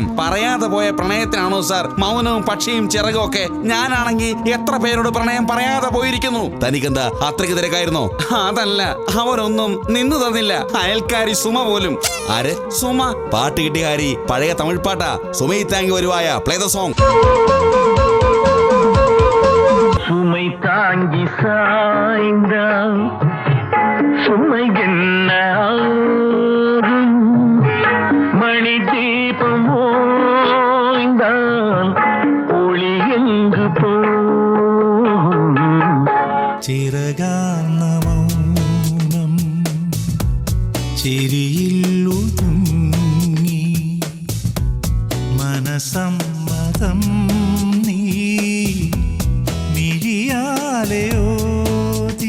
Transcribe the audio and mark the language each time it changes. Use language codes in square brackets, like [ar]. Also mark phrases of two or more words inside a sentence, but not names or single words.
[ml] പറയാതെ പോയ പ്രണയത്തിനാണോ സാർ മൗനവും പക്ഷിയും ചിറകും ഒക്കെ? ഞാനാണെങ്കിൽ എത്ര പേരോട് പ്രണയം പറയാതെ പോയിരിക്കുന്നു. തനിക്കെന്താ അത്രയ്ക്ക് തിരക്കായിരുന്നോ? അതല്ല, അവരൊന്നും നിന്നു തന്നില്ല. അയൽക്കാരി സുമ പോലും. ആര്? സുമ. പാട്ട് കിട്ടിയ ഹാരി, പഴയ തമിഴ് പാട്ടാ. സുമൈ താങ്കി വരുവായ, [en] play the song. [ta] சுமை தாங்கி சாய்ந்தால் சுமை என்ன மணி தீபம் ஓய்ந்தால் ஒளி எங்கு போகும் [ml] ചിറകാർന്ന മൗനം ചിരിയിൽ ഒതുങ്ങി മനസമ്മതം നീ മിഴിയാലെയോതി.